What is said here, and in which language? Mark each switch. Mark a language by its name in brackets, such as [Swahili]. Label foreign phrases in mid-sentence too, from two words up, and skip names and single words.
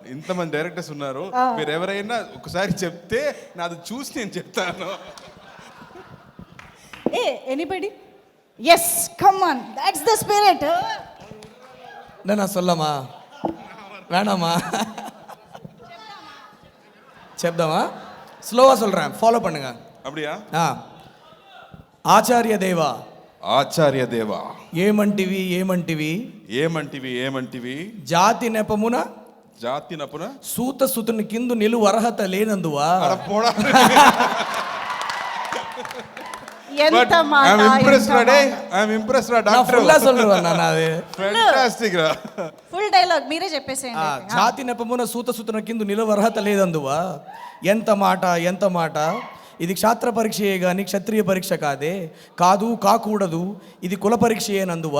[Telugu] ఇంతమంది డైరెక్టర్స్ ఉన్నారు, మీరు ఎవరైనా ఒకసారి చెప్తే నాది చూసి నేను చెప్తాను. [English] A anybody? Yes, come on, that's the spirit. [Tamil] நான் சொல்லமா வேணாமா? [Telugu] చెప్దామా? స్లోవా [Tamil] சொல்றேன், ஃபாலோ பண்ணுங்க. அப்படியா? [Telugu] ఆచార్య దేవా, ఆచార్య దేవా, ఏమంటివి ఏమంటివి, ఏమంటివి ఏమంటివి, జాతి నెపమున జాతి నపున సూత సుతుని కిందు నిలువ అర్హత లేనందువా. అలా పోడా. ఎంత మాట, [English] I'm impressed, [Telugu] ఎంత రా. మాట. [English] I'm impressed, [Telugu] రా, [Tamil] நான் [Telugu] డాక్టర్. ఫుల్లా சொல்றேன் నాది. [English] Fantastic, రా. [Telugu] ఫుల్ డైలాగ్ మీరే చెప్పేసేయండి. జాతి నెపమున సూత సుతున కిందు నిలువ అర్హత లేదందువా. ఎంత మాట ఎంత మాట. ఇది క్షాత్ర పరీక్షయే గాని క్షత్రియ పరీక్ష కాదే, కాదు కాకూడదు, ఇది కుల పరీక్షయేనందువా.